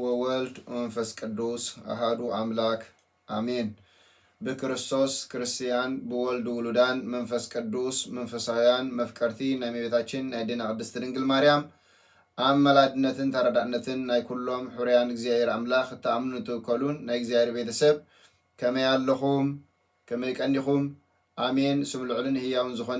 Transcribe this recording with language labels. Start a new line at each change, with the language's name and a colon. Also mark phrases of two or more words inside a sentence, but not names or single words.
Geez: ወወልድ ወመንፈስ ቅዱስ አሃዱ አምላክ
Tigrinya: አሜን። በክርስቶስ ክርስቲያን በወልድ ውሉዳን መንፈስ ቅዱስ መንፈሳውያን መፍቀርቲ ናይ እመቤታችን ናይ ድና ቅድስት ድንግል ማርያም አመላድነትን ተረዳእነትን ናይ ኩሎም ሕርያን እግዚአብሔር አምላክ ተአምኑ ትከሉን ናይ እግዚአብሔር ቤተሰብ ከመይ ኣለኹም ከመይ ቀንዲኹም አሜን። ስም ልዑልን ህያውን ዝኾነ